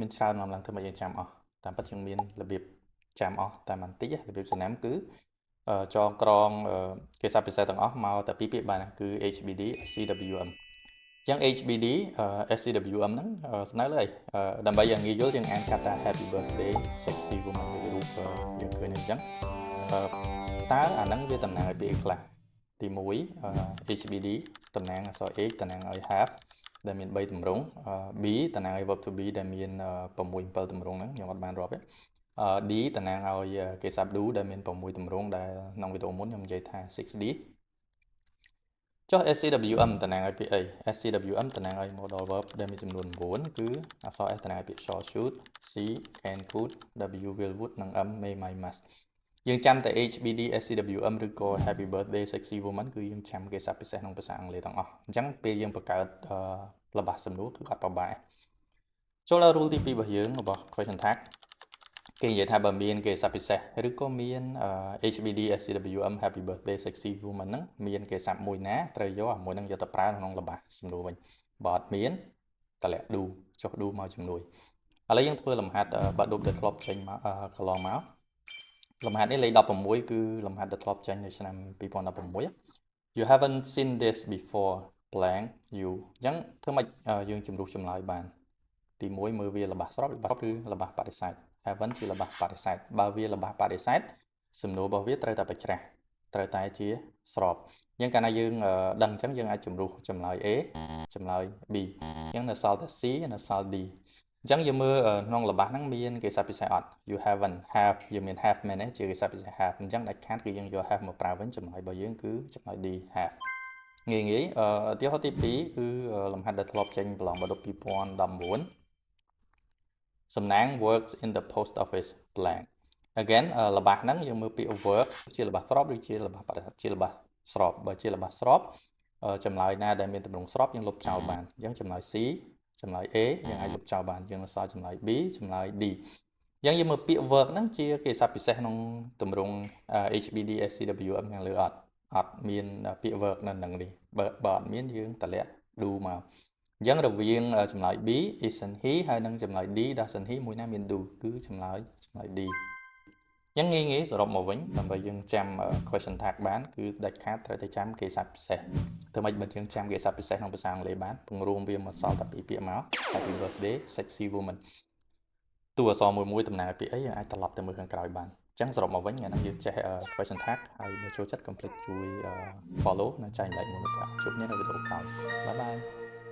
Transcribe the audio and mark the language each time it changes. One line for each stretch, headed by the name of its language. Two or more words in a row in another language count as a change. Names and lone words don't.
Khmer: មានច្រើនមកឡើងធ្វើមកយើងចាំអស់តាមពិតយើងមានរបៀបចាំអស់តែបន្តិចរបៀបសំណាំគឺចងក្រងគេសព្ទពិសេសទាំងអស់មកតែពីរពាក្យបានគឺ HBD SCWM ចឹង HBD SCWM ហ្នឹងសំដៅលើអីដើម្បីឲ្យងាយយល់យើងអានកាត់ថា
English: Happy Birthday Sexy Woman
Khmer: ដូចរូបយើងឃើញអញ្ចឹងតើអាហ្នឹងវាតំណាងឲ្យពាក្យខ្លះទី 1 HBD តំណាងអក្សរ H តំណាងឲ្យ have ដែលមាន3ទម្រង់ B តំណាងឲ្យ
English: verb to be
Khmer: ដែលមាន6 7ទម្រង់ហ្នឹងខ្ញុំអត់បានរាប់ទេ D តំណាង ឲ្យគេសាប់ do ដែលមាន6ទម្រង់ដែលក្នុងវីដេអូមុនខ្ញុំនិយាយថា 6D ចុះ SCWM តំណាងឲ្យពាក្យអី SCWM តំណាងឲ្យ
English: modal verb
Khmer: ដែលមានចំនួន9គឺអក្សរ S តំណាងឲ្យពាក្យ
English: shall should
Khmer: C
English: can could
Khmer: W
English: will would
Khmer: និង M
English: may might must
Khmer: យើងចាំតែ HBD SCWM ឬក៏
English: Happy Birthday Sexy Woman
Khmer: គឺយើងចាំគេសព្ទពិសេសក្នុងភាសាអង់គ្លេសទាំងអស់អញ្ចឹងពេលយើងបង្កើតល្បះសំណួរគឺអត់ពិបាកចូលដល់ rule ទី2របស់យើងរបស់
English: question tag
Khmer: គេនិយាយថាបើមានគេសព្ទពិសេសឬក៏មាន HBD SCWM
English: Happy Birthday Sexy Woman
Khmer: ហ្នឹងមានគេសព្ទមួយណាត្រូវយកអាមួយហ្នឹងយកទៅប្រើក្នុងល្បះសំណួរវិញបើអត់មានតម្លាក់ do ចុះ do មកជំនួយឥឡូវយើងធ្វើលំហាត់បាត់ឌុបដែលធ្លាប់ចេញមកកន្លងមកលំហាត់នេះលេខ16គឺលំហាត់ដែលធ្លាប់ចេញនៅឆ្នាំ2016
English: You haven't seen this before blank you
Khmer: អញ្ចឹងធ្វើម៉េចយើងជំរុះចម្លើយបានទី1មើលវាល្បះស្របឬល្បះបដិសេធ haven't ជាល្បះបដិសេធបើវាល្បះបដិ សេធសំណួររបស់វាត្រូវតែបច្ច្រាស់ត្រូវតែជាស្របអញ្ចឹងកាលណាយើងដឹងអញ្ចឹងយើងអាចជំរុះចម្លើយ A ចម្លើយ B អញ្ចឹងនៅសល់តែ C នៅសល់ D អញ្ចឹងយើងមើលក្នុងល្បះហ្នឹងមានគេសព្ទពិសេសអត់
English: you haven't have
Khmer: យើងមាន have មែនទេជាគេសព្ទពិសេស have អញ្ចឹងដាច់ខាតគឺយើងយក have មក ប្រើវិញចម្លើយរបស់យើងគឺចម្លើយ D have ងាយឧទាហរណ៍ទី2គឺលំហាត់ដែលធ្លាប់ចេញប្រឡងបាតុ2019សំណាង
English: works in the post office blank again
Khmer: ល្បះហ្នឹងយើងមើលពាក្យ work ជាល្បះស្របឬជាល្បះបដិសេធជាល្បះស្របបើ ជាល្បះស្របចម្លើយណាដែលមានទម្រង់ស្របយើងលុបចោលបានអញ្ចឹងចម្លើយ C ចម្លើយ A យើងអាចលុបចោលបានយើងនៅសល់ចម្លើយ B ចម្លើយ D យើងមើលពាក្យ work ហ្នឹងជាគេសព្ទពិសេសក្នុងទ ម្រង់ HBD SCWM ខាងលើអត់មានពាក្យ work នៅនឹងនេះបើអត់មានយើងតម្លាក់ do មកអញ្ចឹងរវាងចម្លើយ B
English: isn't he
Khmer: ហើយនិងចម្លើយ D
English: doesn't he
Khmer: មួយណាមាន do គឺចម្លើយ D អញ្ចឹងងាយសរុបមកវិញដើម្បីយើងចាំ
English: question tag
Khmer: បានគឺដាច់ខាតត្រូវតែចាំគេសព្ទពិសេសធ្វើម៉េចបើយើងចាំគេសព្ទពិសេសក្នុងភាសាអង់គ្លេសបានពង្រួមវាមកសល់តែពីរពាក្យមក
English: Happy birthday sexy woman
Khmer: តួអក្សរមួយតំណាងឲ្យពាក្យអីយើងអាចត្រឡប់ទៅមើលខាងក្រោយបានអញ្ចឹងសរុបមកវិញថ្ងៃនេះយើងចេះ
English: question tag
Khmer: ហើយបើចូលចិត្តកុំភ្លេចជួយ follow និងចែករំលែកមួយទៅជួបគ្នានៅវីដេអូក្រោយបាយបាយ